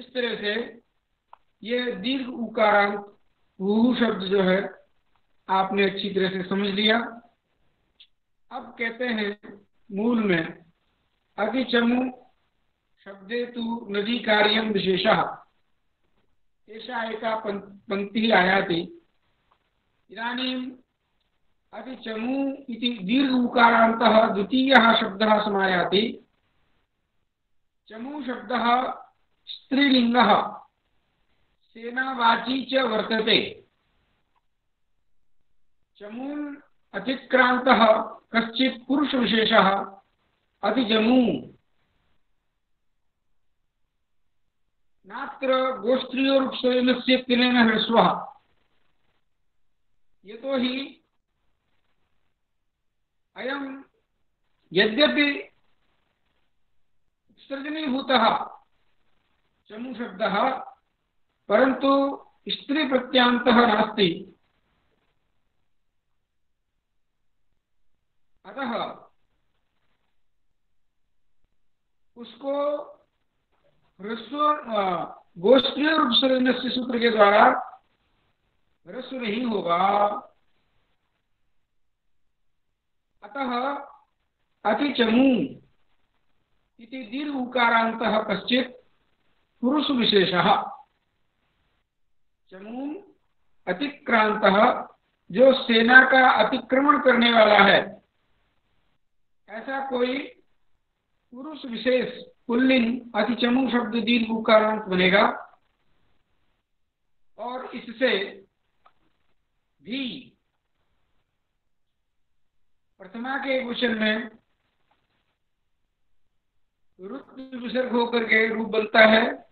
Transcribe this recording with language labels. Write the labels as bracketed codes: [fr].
[hi] इस तरह से ये दीर्घ उकारांत हुहु शब्द जो है आपने अच्छी तरह से समझ लिया। अब कहते हैं मूल में [sa] अतिचमु शब्दे तु नदी कार्यम विशेषः, एषा एका पंक्तिः आयाति। इदानीम् अतिचमु इति दीर्घ उकारान्तः द्वितीयः शब्दः समायाति। चमु शब्दः स्त्रीलिङ्गः सेनावाची च वर्तते। चमून् अतिक्रान्तः कश्चित् पुरुषविशेषः अतिचमू। नात्र गोस्त्रियोरुपसर्जनस्य तिलेन ह्रस्वः, यतोहि अयं यद्यपि उत्सर्जनीभूतः चमु शब्दः परन्तु स्त्री प्रत्यान्तः नास्ति। [hi] अतः उसको ह्रस्व गोष्ठीय उपसर्जनस्य सूत्र के द्वारा ह्रस्व नहीं होगा। [sa] अतः अतिचमू इति दीर्घ उकारान्तः कश्चित् पुरुष विशेषः। चमून अतिक्रांतः [hi] जो सेना का अतिक्रमण करने वाला है, ऐसा कोई पुरुष विशेष पुल्लिंग अतिचमू शब्द दीर्घ उकारांत बनेगा और इससे भी प्रथमा के वचन में रुत विसर्ग होकर के रूप बनता है।